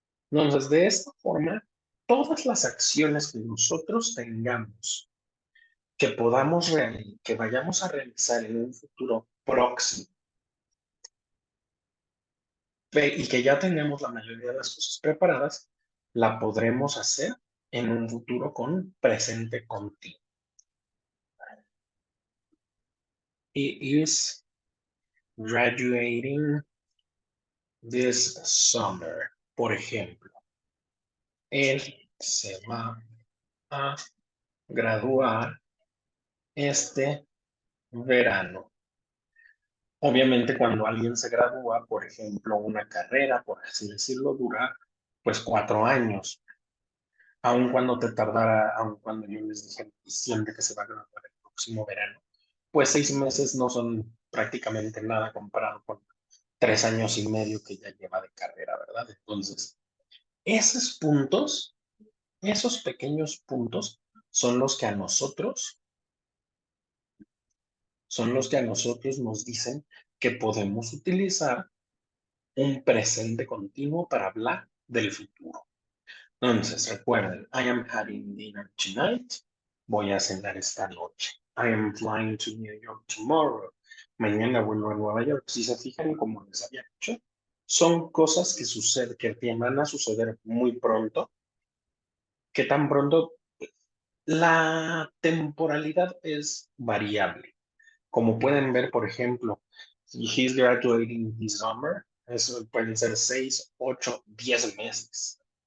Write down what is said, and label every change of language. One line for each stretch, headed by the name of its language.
Spanish: Entonces, de esta forma, todas las acciones que nosotros tengamos, que vayamos a realizar en un futuro próximo, y que ya tengamos la mayoría de las cosas preparadas, la podremos hacer en un futuro con presente continuo.
English: He is graduating this summer.
Spanish: Por ejemplo, él se va a graduar este verano. Obviamente, cuando alguien se gradúa, por ejemplo, una carrera, por así decirlo, dura pues 4 años. Aun cuando te tardara, aun cuando yo les dije en diciembre que se va a graduar el próximo verano, pues 6 meses no son prácticamente nada comparado con 3 años y medio que ya lleva de carrera, ¿verdad? Entonces, esos puntos, esos pequeños puntos son los que a nosotros, son los que a nosotros nos dicen que podemos utilizar un presente continuo para hablar del futuro. Entonces, recuerden,
English: I am having dinner tonight.
Spanish: Voy a cenar esta noche.
English: I am flying to New York tomorrow.
Spanish: Mañana vuelvo a Nueva York. Si se fijan, como les había dicho, son cosas que suceden, que van a suceder muy pronto. Que tan pronto la temporalidad es variable. Como pueden ver, por ejemplo, si
English: he's graduating this summer,
Spanish: eso pueden ser 6, 8, 10 meses.